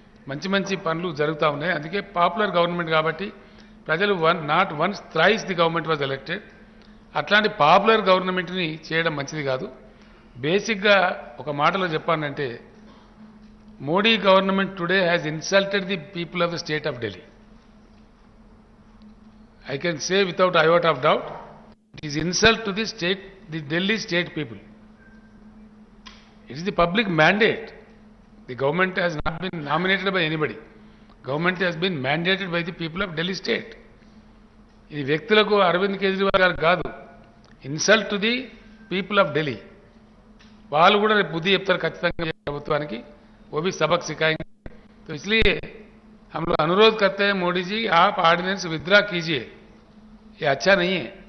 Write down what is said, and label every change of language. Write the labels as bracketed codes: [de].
[te] మంచి మంచి పనులు జరుగుతూ ఉన్నాయి. అందుకే పాపులర్ గవర్నమెంట్ కాబట్టి ప్రజలు [en] Not once thrice the government was elected. [te] అట్లాంటి పాపులర్ గవర్నమెంట్ని చేయడం మంచిది కాదు. బేసిక్గా ఒక మాటలో చెప్పానంటే, [en] Modi government today has insulted the people of the state of Delhi. I can say without iota of doubt, it is insult to the state, the Delhi state people. It is the public mandate. The government has not been nominated by anybody. Government has been mandated by the people of Delhi state. [te] ఇది వ్యక్తులకు అరవింద్ కేజ్రీవాల్ గారు కాదు, [en] Insult to the people of Delhi. [te] వాళ్ళు కూడా రేపు బుద్ధి చెప్తారు ఖచ్చితంగా ప్రభుత్వానికి. [hi] वो भी सबक सिखाएंगे. तो इसलिए हम लोग अनुरोध करते हैं, मोदी जी आप ऑर्डिनेंस विथड्रा कीजिए, ये अच्छा नहीं है.